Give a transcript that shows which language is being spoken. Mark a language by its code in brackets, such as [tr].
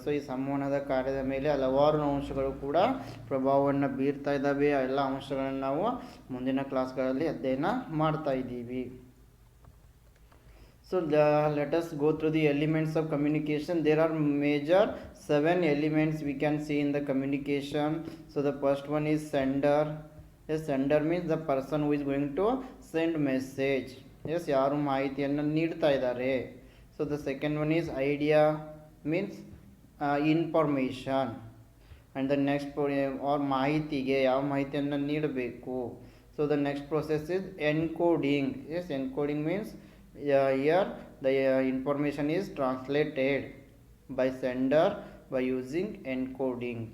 [kn] So ಈ ಸಂವಹನದ ಕಾರ್ಯದ ಮೇಲೆ ಹಲವಾರು ಅಂಶಗಳು ಕೂಡ ಪ್ರಭಾವವನ್ನು ಬೀರ್ತಾ ಇದ್ದಾವೆ. ಆ ಎಲ್ಲ ಅಂಶಗಳನ್ನು ನಾವು ಮುಂದಿನ ಕ್ಲಾಸ್ಗಳಲ್ಲಿ ಅಧ್ಯಯನ ಮಾಡ್ತಾ ಇದ್ದೀವಿ. [en] So let us go through the elements of communication. There are major 7 elements we can see in the communication. So the first one is sender. Yes, sender means the person who is going to send message. [kn] Yes, ಯಾರು ಮಾಹಿತಿಯನ್ನು ನೀಡ್ತಾ ಇದ್ದಾರೆ. [en] So the second one is idea, means information, and the next or [kn] ಮಾಹಿತಿಗೆ ಯಾವ ಮಾಹಿತಿಯನ್ನು ನೀಡಬೇಕು. [en] So the next process is encoding. Yes, encoding means here the information is translated by sender by using encoding.